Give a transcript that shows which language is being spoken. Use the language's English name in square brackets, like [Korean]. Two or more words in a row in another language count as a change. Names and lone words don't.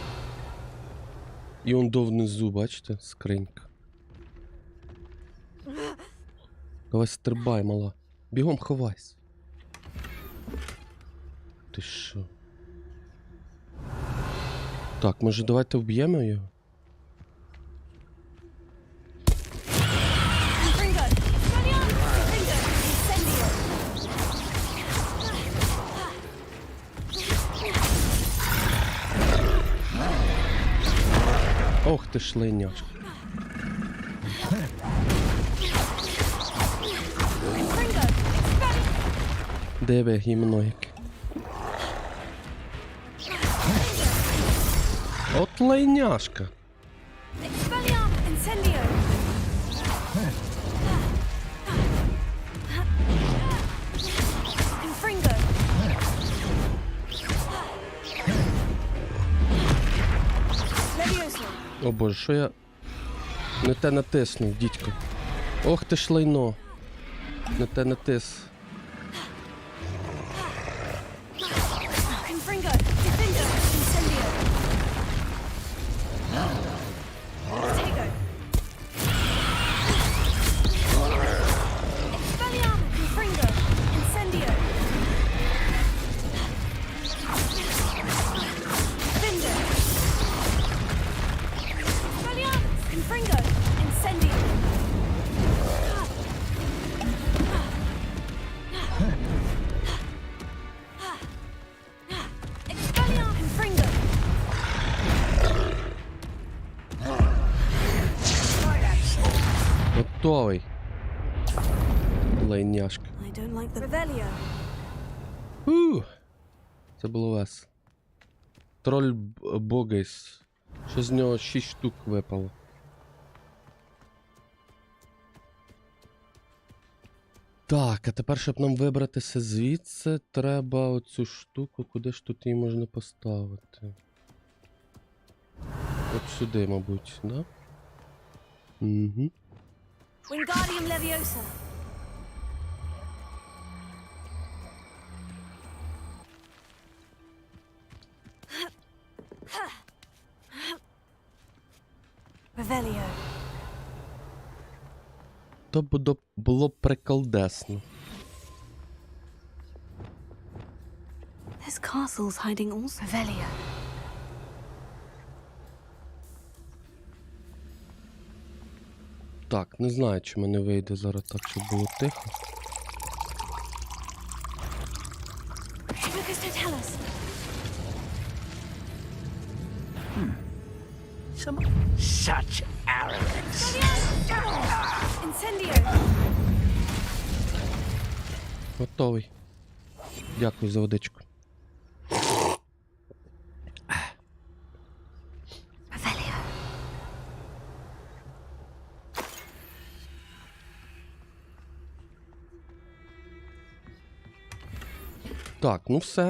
[Ukrainian] І он до внизу, бачите? Скринька. Давай стрибай, мала. Бігом ховайся. Ти що? Так, може давайте вб'ємо його? Confringo. Guardian. Confringo. Incendio. Ох ти ж линяшка. Confringo. Диви, гімно яке. От лайняшка. Expelliarm. Incendio. Confringo. Levioso. О боже, що я не те натиснув, дідько. Ох ти ж лайно. Не те натис. Confringo. Defendo. Incendio. Tego. Expelliarm. Confringo. Incendio. Defendo. Expelliarm. Confringo. Incendio. Expelliarm. Confringo. Готовий. Лайняшка. [English] I don't like the Revelio. [Ukrainian] Це було весело. Троль Богейс. Що з нього 6 штук випало. Так, а тепер, щоб нам вибратися звідси, треба оцю штуку, куди ж тут її можна поставити? От сюди, мабуть, да? Угу. Wingardium Leviosa. Revelio. То було б приколдесно. [English] This castle's hiding also. [Ukrainian] Revelio. Так, не знаю, чи мене вийде зараз так, щоб було тихо. [English] Lucas, don't tell us. Such arrogance. [Ukrainian] Incendio. Готовий. Дякую за водичку. Revelio. Так, ну все.